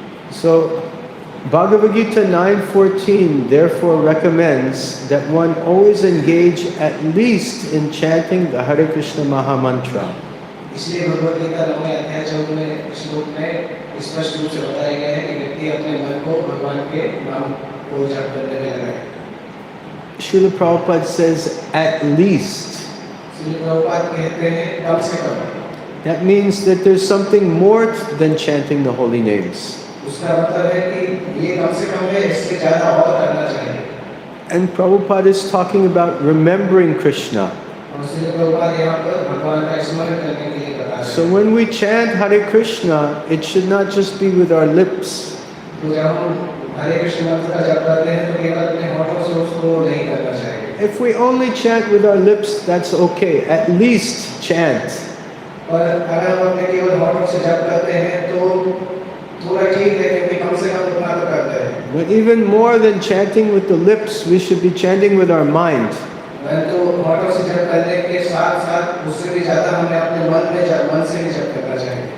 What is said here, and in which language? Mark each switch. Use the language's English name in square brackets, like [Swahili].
[English] So, Bhagavad Gita 9:14 therefore recommends that one always engage at least in chanting the Hare Krishna Maha Mantra. [Hindi] इसलिए भगवद गीता 9वें अध्याय 14वें श्लोक में स्पष्ट रूप से बताया गया है कि व्यक्ति अपने मन को भगवान के नाम को जप करने में लगाए। [English] Srila Prabhupada says at least. [Hindi] Srila Prabhupada कहते हैं कम से कम। [English] That means that there's something more than chanting the holy names. [Hindi] उसका मतलब है कि ये कम से कम है, इससे ज़्यादा और करना चाहिए। [English] And Prabhupada is talking about remembering Krishna. [Hindi] और श्रील प्रभुपाद यहाँ पर भगवान का स्मरण करने के लिए बता रहे हैं। [English] So when we chant Hare Krishna, it should not just be with our lips. [Hindi] तो जब हम हरे कृष्ण मंत्र का जप करते हैं तो केवल अपने होठों से उसको नहीं करना चाहिए। [English] If we only chant with our lips, that's okay. At least chant. [Hindi] और अगर हम अपने केवल होठों से जप करते हैं तो थोड़ा ठीक है, क्योंकि कम से कम उतना तो करते हैं। [English] But even more than chanting with the lips, we should be chanting with our mind. [Hindi] तो होठों से जप करने के साथ-साथ उससे भी ज़्यादा हमें अपने मन से भी जप करना चाहिए।